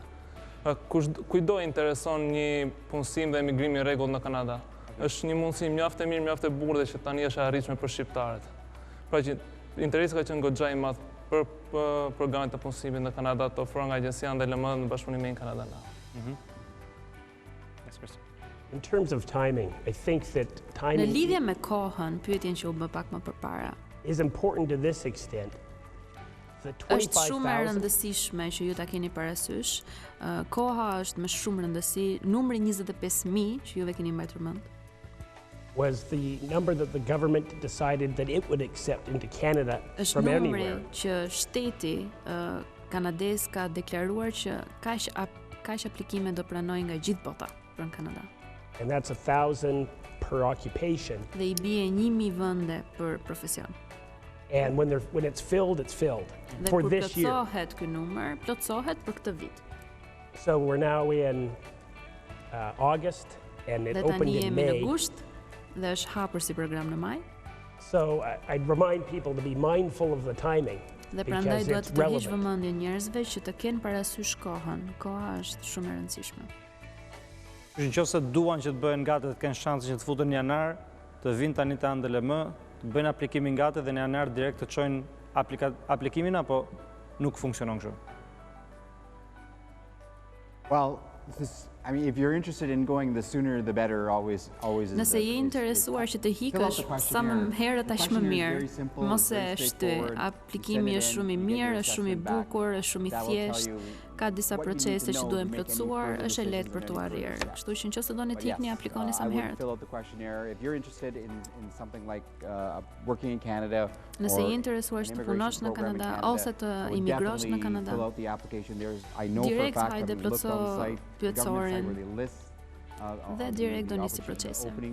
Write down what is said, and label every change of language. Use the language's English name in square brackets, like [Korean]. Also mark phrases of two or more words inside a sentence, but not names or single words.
[Albanian] Kujdo intereson një punësim dhe emigrimi i rregullt në Kanada. Është një mundësi mjaft e mirë, mjaft e bukur dhe që tani është e arritshme për shqiptarët. Pra që interesi ka qenë goxha i madh për programet të punësimit në Kanada të ofruar nga agjencia NDLM në bashkëpunim me Kanada. [English] In terms of timing, I think that [Albanian] Në timing lidhje me kohën, pyetjen që u bë pak më përpara, [English] is important to this extent. The [Albanian] është shumë e 25,000 rëndësishme që ju ta keni parasysh. Koha është me shumë rëndësi. Numri 25.000 që juve keni mbajtur mend [English] was the number that the government decided that it would accept into Canada [Albanian] është from numri anywhere. që shteti kanadez ka deklaruar që kaq aplikime do pranojë nga gjithë bota për në Kanada. [English] And that's 1,000 per occupation. [Albanian] Dhe i bie 1.000 vende për profesion. [English] And when it's filled, it's filled [Albanian] Dhe for kur [English] this year. [Albanian] plotësohet ky numër, plotësohet për këtë vit. [English] So we're now in August and it [Albanian] Dhe opened tani in jemi në May. gusht dhe është hapur si program në maj. [English] So I'd remind people to be mindful of the timing. [Albanian] Dhe prandaj because duhet it's të tërhiq relevant. vëmendjen njerëzve që të kenë parasysh kohën. Koha është shumë e rëndësishme. Nëse duan që të bëhen gati të kenë shansin që të futen në janar, të vinë tani te NDLM, të bëjnë aplikimin gati dhe në janar direkt të çojnë aplikimin apo nuk funksionon kështu? [English] Well, if you're interested in going, the sooner the better always is. [Albanian] Nëse je interesuar që të hikësh sa më herët aq më mirë, mos e shty. Aplikimi është shumë i mirë, është shumë i bukur, është shumë i thjeshtë, ka disa procese që duhen plotësuar, është e lehtë për tu arrirë. Kështu që nëse doni të ikni, aplikoni sa më herët. Nëse je interesuar që të punosh në Kanada ose të imigrosh në Kanada, direkt hajde plotëso pyetësorin dhe direkt do nisi procesi.